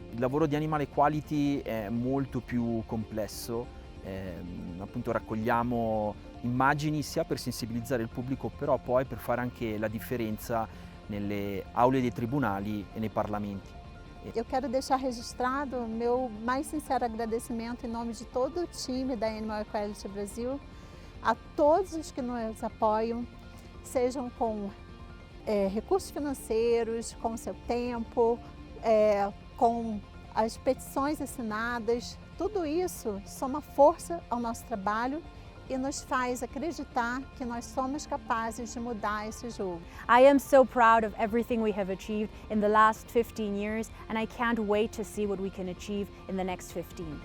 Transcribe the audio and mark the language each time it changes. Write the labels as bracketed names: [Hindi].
[Italian] Il lavoro di Animal Equality è molto più complesso. Appunto raccogliamo immagini sia per sensibilizzare il pubblico, però poi per fare anche la differenza nelle aule dei tribunali e nei parlamenti. [Portuguese] Eu quero deixar registrado o meu mais sincero agradecimento em nome de todo o time da Animal Equality Brasil, a todos os que nos apoiam, sejam com recursos financeiros, com seu tempo, com as petições assinadas. Tudo isso soma força ao nosso trabalho e nos faz acreditar que nós somos capazes de mudar esse jogo. [English] I am so proud of everything we have achieved in the last 15 years, and I can't wait to see what we can achieve in the next 15.